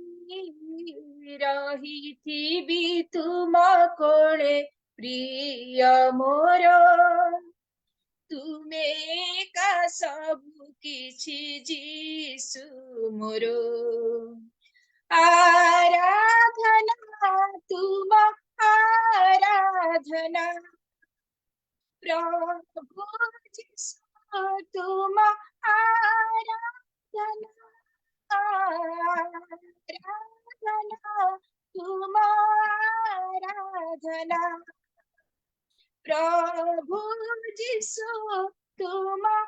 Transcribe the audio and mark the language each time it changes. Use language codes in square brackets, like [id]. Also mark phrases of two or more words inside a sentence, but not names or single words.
[or] ରହିଥିବି ତୁମ କୋଳେ ପ୍ରିୟ ମୋର, ତୁମେ ଏକା ସବୁ କିଛି ଯୀଶୁ ମୋର। [hi] आराधना तुम आराधना प्रभु जिसु तुम आराधना आराधना तुम आराधना प्रभु जिसु तुम